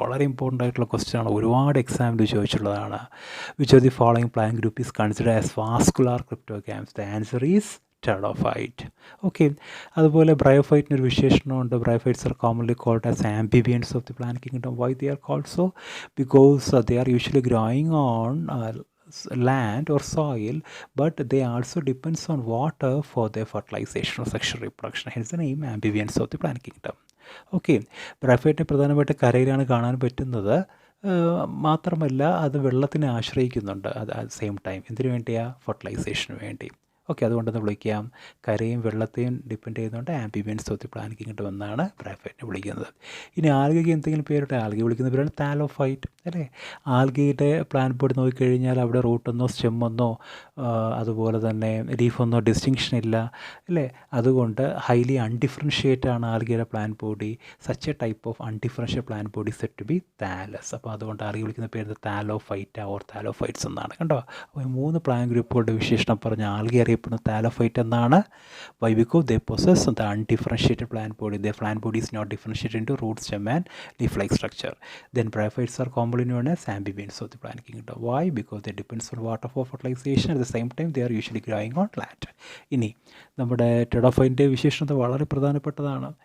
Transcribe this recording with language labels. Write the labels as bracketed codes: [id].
[ml] വളരെ ഇമ്പോർട്ടൻ്റ് ആയിട്ടുള്ള ക്വസ്റ്റ്യൻ ആണ്, ഒരുപാട് എക്സാമിൽ ചോദിച്ചിട്ടുള്ളതാണ്. [en] Which of the following plant group is considered as vascular cryptogams? The answer is pteridophyte. [ml] Okay, അതുപോലെ ബ്രയോഫൈറ്റിനൊരു വിശേഷണമുണ്ട്. [en] Bryophytes are commonly called as amphibians of the plant kingdom. Why they are called so? Because they are usually growing on land or soil, but they also depends on water for their fertilization or sexual reproduction. Hence the name amphibians of the plant kingdom. [ml] Okay, ബ്രയോഫൈറ്റിനെ പ്രധാനമായിട്ട് കരയിലാണ് കാണാൻ പറ്റുന്നത്. മാത്രമല്ല അത് വെള്ളത്തിനെ ആശ്രയിക്കുന്നുണ്ട് [en] At same time. [ml] എന്തിനു വേണ്ടിയാണ്? ഫെർട്ടിലൈസേഷന് വേണ്ടി. Okay, അതുകൊണ്ടെന്ന് വിളിക്കാം, കരയും വെള്ളത്തെയും ഡിപ്പെൻഡ് ചെയ്യുന്നുണ്ട് ആംബിബിയൻസ് ഓഫ് ദി പ്ലാന്റ് കിങ്ഡം എന്നാണ് ബ്രയോഫൈറ്റിനെ വിളിക്കുന്നത്. ഇനി ആൽഗയ്ക്ക് എന്തെങ്കിലും പേരുണ്ട്? ആൽഗ വിളിക്കുന്ന പേരാണ് താലോഫൈറ്റ്, അല്ലേ? ആൽഗയുടെ പ്ലാന്റ് ബോഡി നോക്കിക്കഴിഞ്ഞാൽ അവിടെ റൂട്ടെന്നോ സ്റ്റെമ്മെന്നോ അതുപോലെ തന്നെ ലീഫൊന്നോ ഡിസ്റ്റിങ്ഷൻ ഇല്ല, അല്ലേ? അതുകൊണ്ട് ഹൈലി അൺഡിഫറൻഷ്യേറ്റ് ആണ് ആൽഗയുടെ plant body. [en] Such a type of undifferential plant body set to be thallus. [ml] അപ്പോൾ അതുകൊണ്ട് ആൽഗ വിളിക്കുന്ന പേര് താലോഫൈറ്റ ഓർ താലോഫൈറ്റ്സ് എന്നാണ്. കണ്ടോ? അപ്പോൾ ഈ 3 പ്ലാന്റ് ഗ്രൂപ്പുകളുടെ വിശേഷണം പറഞ്ഞ ആൽഗ അറിയപ്പെടുന്ന താലോഫൈറ്റ് എന്നാണ്. Y? [en] Because they possess the undifferentiated plant body. The plant body is not differentiated into root, stem and leaf-like structure. Then bryophytes are commonly known as amphibians of the plant kingdom. Why? Because they depends on water for fertilization. At the same time they are usually growing on land. [ml] ഇനി നമ്മുടെ ടെറിഡോഫൈറ്റിൻ്റെ വിശേഷണത വളരെ പ്രധാനപ്പെട്ടതാണ്.